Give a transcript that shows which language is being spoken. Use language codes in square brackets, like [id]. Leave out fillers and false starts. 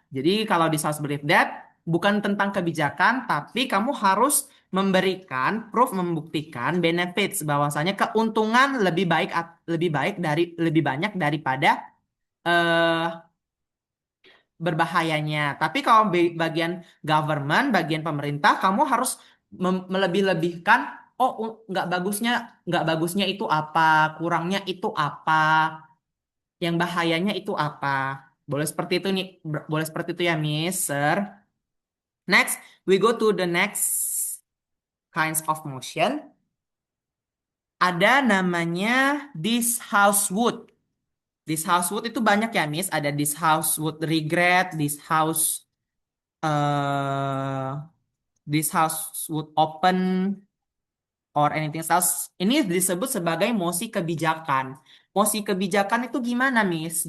[id] Jadi kalau di South Believe That bukan tentang kebijakan, tapi kamu harus memberikan proof, membuktikan benefits bahwasanya keuntungan lebih banyak daripada eh, berbahayanya. Tapi kalau bagian government, bagian pemerintah, kamu harus melebih-lebihkan. Oh, nggak bagusnya itu apa, kurangnya itu apa, yang bahayanya itu apa. Boleh seperti itu nih, boleh seperti itu ya, Miss, Sir. [en] Next, we go to the next kinds of motion. [id] Ada namanya this house would. [en] This house would [id] itu banyak ya, Miss. Ada [en] this house would regret, uh, this house would open, or anything else. [id] Ini disebut sebagai mosi kebijakan. Mosi kebijakan itu gimana, Miss?